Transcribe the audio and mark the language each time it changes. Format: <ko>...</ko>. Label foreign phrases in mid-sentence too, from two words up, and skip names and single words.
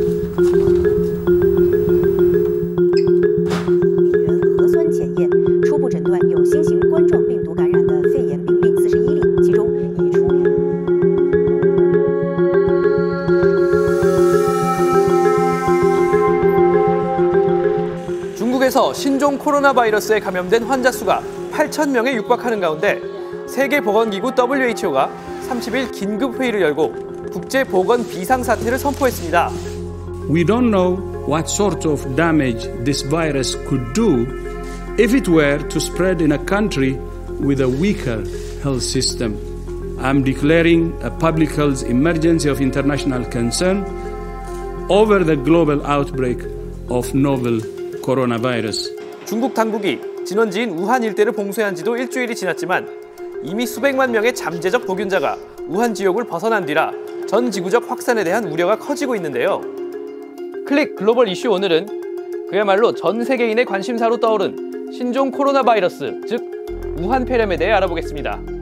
<zh>核酸检验初步诊断有新型冠状病毒感染的肺炎病例41例，其中已出。</zh> <ko>중국에서 신종 코로나 바이러스에 감염된 환자 수가 8,000명에 육박하는 가운데 세계보건기구 WHO가 30일 긴급 회의를 열고 국제보건 비상사태를 선포했습니다.</ko> <en>We don't know what sort of damage this virus could do if it were to spread in a country with a weaker health system. I'm declaring a public health emergency of international concern over the global outbreak of novel coronavirus.</en> <ko>중국 당국이 진원지인 우한 일대를 봉쇄한 지도 일주일이 지났지만 이미 수백만 명의 잠재적 보균자가 우한 지역을 벗어난 뒤라 전 지구적 확산에 대한 우려가 커지고 있는데요. 클릭 글로벌 이슈 오늘은 그야말로 전 세계인의 관심사로 떠오른 신종 코로나 바이러스, 즉 우한 폐렴에 대해 알아보겠습니다.</ko>